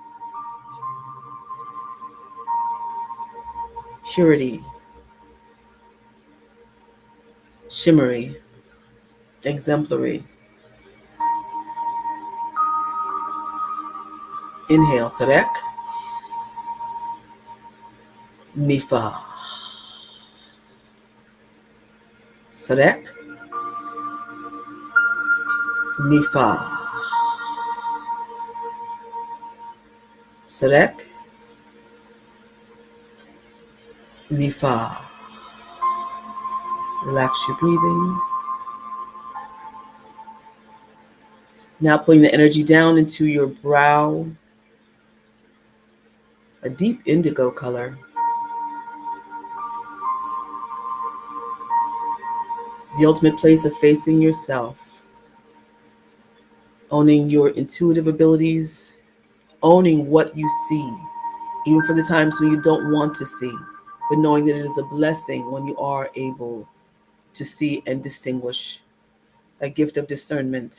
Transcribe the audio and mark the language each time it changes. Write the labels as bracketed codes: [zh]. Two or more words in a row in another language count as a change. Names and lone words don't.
[en] Purity, shimmery, exemplary. Inhale, Sarek. Nifa. Sarek. Nifa. Sarek. Nifa. Relax your breathing. Now pulling the energy down into your brow, a deep indigo color. The ultimate place of facing yourself, owning your intuitive abilities, owning what you see, even for the times when you don't want to see, but knowing that it is a blessing when you are able to see and distinguish, a gift of discernment.